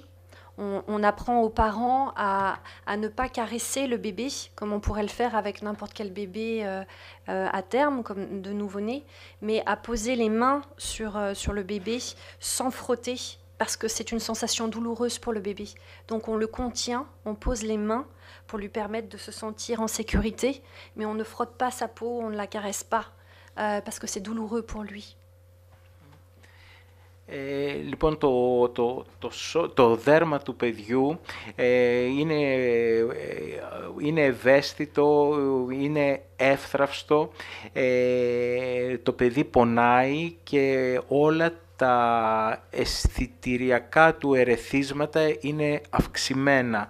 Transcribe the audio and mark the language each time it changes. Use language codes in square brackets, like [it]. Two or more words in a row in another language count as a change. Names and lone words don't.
[fr] On apprend aux parents à ne pas caresser le bébé, comme on pourrait le faire avec n'importe quel bébé à terme, comme de nouveau-né, mais à poser les mains sur le bébé sans frotter, parce que c'est une sensation douloureuse pour le bébé. Donc on le contient, on pose les mains pour lui permettre de se sentir en sécurité, mais on ne frotte pas sa peau, on ne la caresse pas, parce que c'est douloureux pour lui. [el] Λοιπόν, το δέρμα του παιδιού είναι ευαίσθητο, είναι εύθραυστο, το παιδί πονάει και όλα τα αισθητηριακά του ερεθίσματα είναι αυξημένα.